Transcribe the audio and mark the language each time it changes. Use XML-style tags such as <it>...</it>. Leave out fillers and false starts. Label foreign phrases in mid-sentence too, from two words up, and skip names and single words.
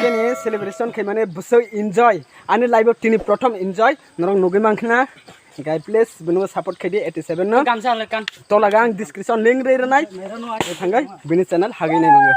<trp>नि सेलिब्रेशन के माने बसक एन्जॉय आनि लाइव तिनि प्रथम एन्जॉय नरं नगै मांखना गाइ प्लीज बिनो सपोर्ट खेदि AT7 न गामसा लकान तो लगा</trp> <en>description link</en> <trp>रे रनाय थांगाय बिनि चैनल हागै नाय मंगो।</trp>